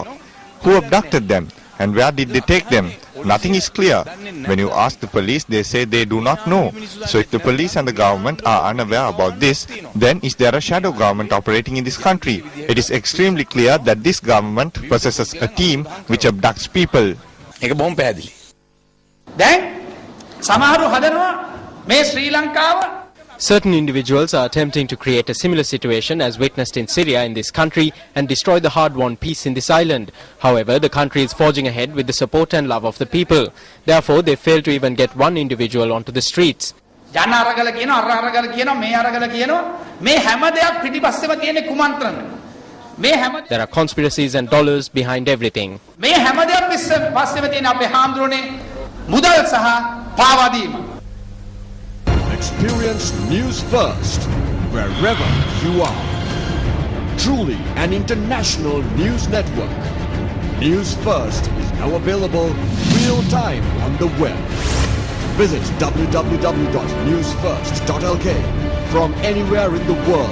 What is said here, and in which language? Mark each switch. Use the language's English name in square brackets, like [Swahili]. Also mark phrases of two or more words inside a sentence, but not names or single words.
[English] Who abducted them and where did they take them? Nothing is clear. When you ask the police, they say they do not know. So if the police and the government are unaware about this, then is there a shadow government operating in this country? It is extremely clear that this government possesses a team which abducts people. [Sinhala] ඒක බොහොම පැහැදිලි. දැන් සමහරු හදනවා මේ ශ්‍රී ලංකාව. [English] Certain individuals are attempting to create a similar situation as witnessed in Syria in this country and destroy the hard-won peace in this island. However, the country is forging ahead with the support and love of the people. Therefore, they fail to even get one individual onto the streets. [Sinhala] ජන අරගල කියනවා අර අරගල කියනවා මේ අරගල කියනවා මේ හැම දෙයක් පිටිපස්සෙම තියෙන කුමන්ත්‍රණ. [English] There are conspiracies and dollars behind everything. [Sinhala] මේ හැම දෙයක් පස්සෙම තියෙන අපේ හාමුදුරනේ මුදල් සහ පාවා දීම. [English] Experience news first, wherever you are. Truly an international news network. News First is now available real time on the web. Visit www.newsfirst.lk from anywhere in the world.